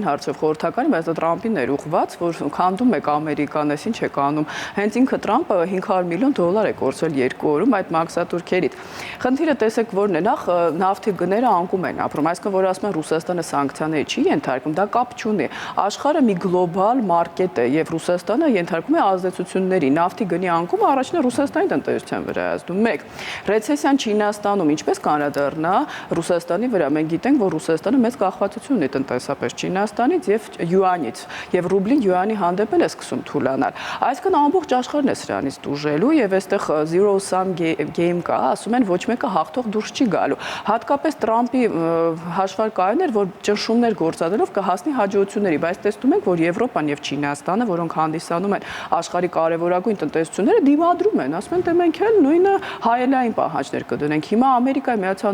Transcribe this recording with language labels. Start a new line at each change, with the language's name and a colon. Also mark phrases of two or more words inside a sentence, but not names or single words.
Armenian: հարցով խորհրդականի, բայց դա Թրամփին էր ուղղված, որ քանդում եք Ամերիկան, ես ինչ եք անում։ Հենց ինքը Թրամփը $500 միլիոն է կորցրել 2 օրում այդ մաքսատուրքերից։ Խնդիրը տեսեք որն է, նախ նավթի գները անկում են ապրում, այսինքն որ ասում են Ռուսաստանը սանկցիաների չի ենթարկում, դա կապ չունի։ Աշխարհը մի գլոբալ մարկետ է եւ Ռուսաստանը ենթարկում է ազդեցությունների։ Նավթի գնի անկումը առաջին Ռուսաստանի տնտեսության վրա ազդում։ 1. Ռեցեսիան Չինաստանում ինչպես կանրադառնա Ռուսաստանի վրա։ Մենք գիտենք, որ Ռուսաստանը մեծ կախվածություն ունի տնտեսապես Չինաստանից եւ յուանից, եւ ռուբլին յուանի հանդեպ էլ է սկսում թուլանալ։ Այսինքն ամբողջ աշխարհն է սրանից դուժելու եւ այստեղ
English: zero sum game
Armenian: կա, ասում են ոչ մեկը հաղթող դուրս չի գալու։ Հատկապես Թրամփի հաշվարկային էր, որ ճնշումներ գործադրելով կհասնի հաջողությունների, բայց տեսնում ենք, որ Եվրոպան եւ Չինաստանը, որոնք հանդիսանում են աշխարհի կարևորագույն տնտեսությունները, դիմադրում են, ասում են, թե մենք էլ նույնը հայելային պահանջներ կդնենք։ Հիմա Ամերիկայի Միացյալ